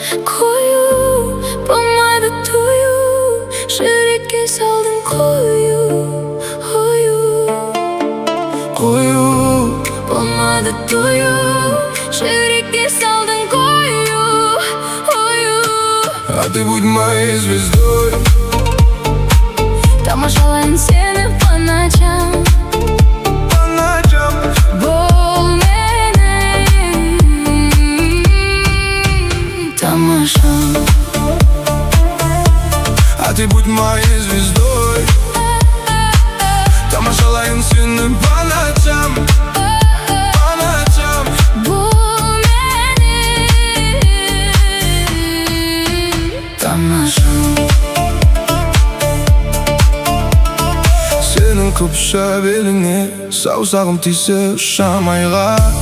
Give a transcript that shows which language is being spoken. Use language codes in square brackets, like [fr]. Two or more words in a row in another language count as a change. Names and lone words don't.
[kk] Қою, болмады тою, жүрекке салдың қою. Қою, Қою. болмады тою, жүрекке салдың қою. Қою. [ru] А ты будь моей звездой. [kk] Тамашалайын сені [ru] по ночам. По ночам. [kk] Бұл менің тамашам. [ru] А ты будь моей звездой. [kk] Тамашалайын сені [ru] по ночам. По ночам. [kk] Бұл менің тамашам. Сенің күпшә беліңе саусағым тисе ұшам айға.